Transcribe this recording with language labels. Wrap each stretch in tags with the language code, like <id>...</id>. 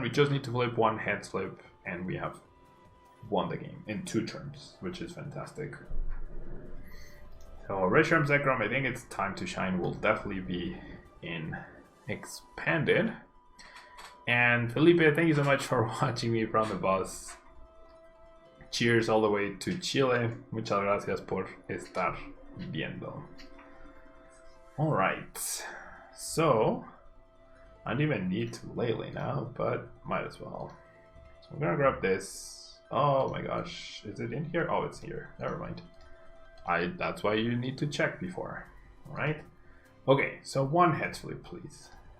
<en>We just need to flip 1 head flip and we have won the game in 2 turns, which is fantastic. So Reshiram Zekrom, I think it's time to shine, will definitely be in expanded. And Felipe, thank you so much for watching me from the bus. Cheers all the way to Chile.</en> <es>Muchas gracias por estar viendo.</es> <en>Alright, so I don't even need to Lele now, but might as well. So I'm gonna grab this. Oh my gosh, is it in here? Oh, it's here. Never mind. That's why you need to check before. Alright. Okay, so 1 head flip, please.</en>